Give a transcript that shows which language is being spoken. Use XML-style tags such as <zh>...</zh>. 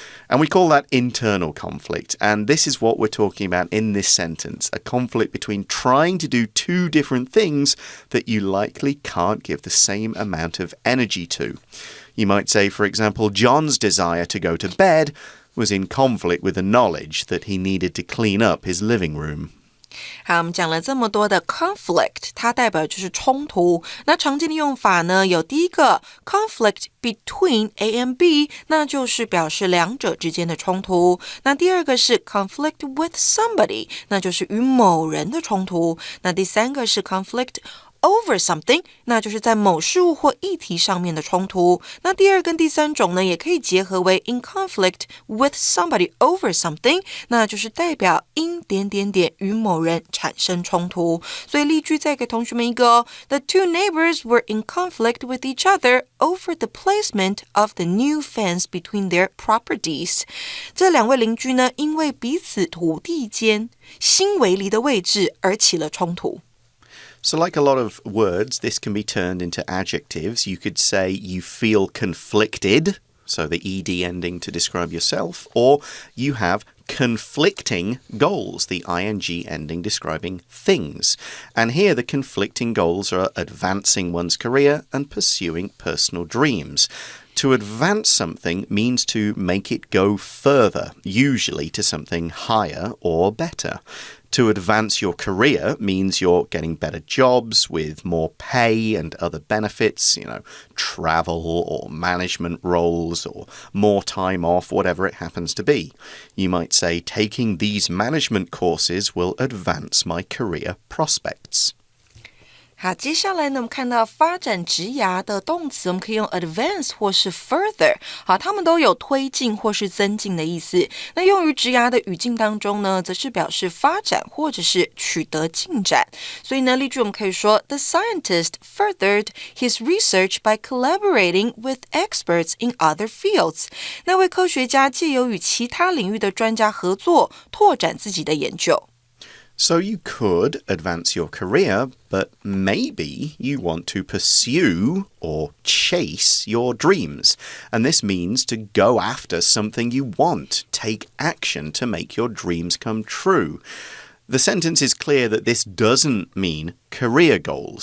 <en>And we call that internal conflict. And this is what we're talking about in this sentence, a conflict between trying to do two different things that you likely can't give the same amount of energy to. You might say, for example, John's desire to go to bed was in conflict with the knowledge that he needed to clean up his living room.</en> <zh>好，我们讲了这么多的 conflict， 它代表就是冲突。那常见的用法呢，有第一个</zh> <en>conflict between A and B，</en> <zh>那就是表示两者之间的冲突。那第二个是</zh> <en>conflict with somebody，</en> <zh>那就是与某人的冲突。那第三个是 conflict</zh> <en>over something，</en> <zh>那就是在某事物或议题上面的冲突。那第二跟第三种呢，也可以结合为</zh> <en>in conflict with somebody over something，</en> <zh>那就是代表因点点点与某人产生冲突。所以例句再给同学们一个哦</zh> <en>The two neighbors were in conflict with each other over the placement of the new fence between their properties。</en> <zh>这两位邻居呢，因为彼此土地间新围篱的位置而起了冲突。</zh> <en>So like a lot of words, this can be turned into adjectives. You could say you feel conflicted, so the ed ending to describe yourself, or you have conflicting goals, the ing ending describing things. And here the conflicting goals are advancing one's career and pursuing personal dreams. To advance something means to make it go further, usually to something higher or better. To advance your career means you're getting better jobs with more pay and other benefits, travel or management roles or more time off, whatever it happens to be. You might say, taking these management courses will advance my career prospects.</en> <zh>好，接下来呢，我们看到发展职涯的动词，我们可以用 advance 或是 further。好，它们都有推进或是增进的意思。那用于职涯的语境当中呢，则是表示发展或者是取得进展。所以呢，例句我们可以说</zh> <en>The scientist furthered his research by collaborating with experts in other fields。</en> <zh>那位科学家借由与其他领域的专家合作，拓展自己的研究。</zh> <en>So you could advance your career, but maybe you want to pursue or chase your dreams. And this means to go after something you want, take action to make your dreams come true. The sentence is clear that this doesn't mean career goals.</en>